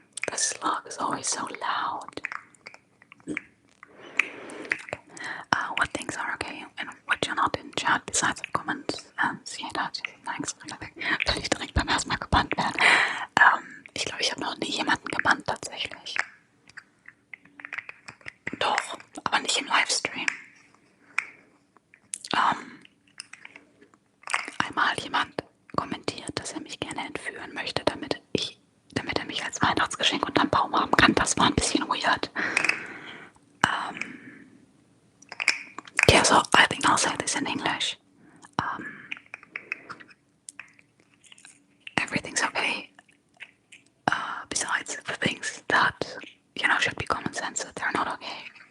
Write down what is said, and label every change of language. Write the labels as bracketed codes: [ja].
[en] The slug is always so loud. What things are okay and what you're not in chat besides the comments? See that? Thanks. [de] Will ich direkt beim ersten Mal gebannt werden? Ich glaube, ich habe noch nie jemanden gebannt tatsächlich. Doch, aber nicht im Livestream. Einmal jemand kommentiert, dass er mich gerne entführen möchte, damit er mich als Weihnachtsgeschenk unterm Baum haben kann. Das war ein bisschen weird. [en] Yeah, so I think I'll say this in English. Everything's okay. Besides the things that, should be common sense, that they're not okay.